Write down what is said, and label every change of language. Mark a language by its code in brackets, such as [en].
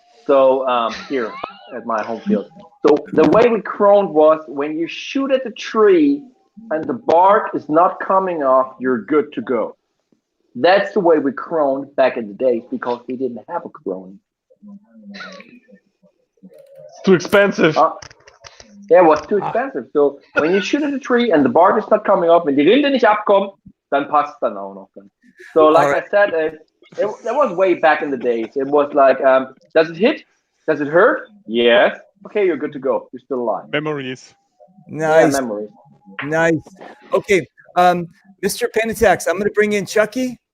[en] So here at my home field. So the way we chroned was when you shoot at the tree and the bark is not coming off, you're good to go. That's the way we chroned back in the days because we didn't have a chroning. It's too expensive. Yeah, it was too expensive. So when you shoot at the tree and the bark is not coming up, [de] wenn die Rinde nicht abkommt, dann passt dann auch noch. [en] So like I said, that was way back in the days. It was like, does it hit? Does it hurt? Yes. Okay, you're good to go. You're still alive. Memories. Nice. Yeah, memories. Nice. Okay, Mr. Penatax, I'm going to bring in Chucky.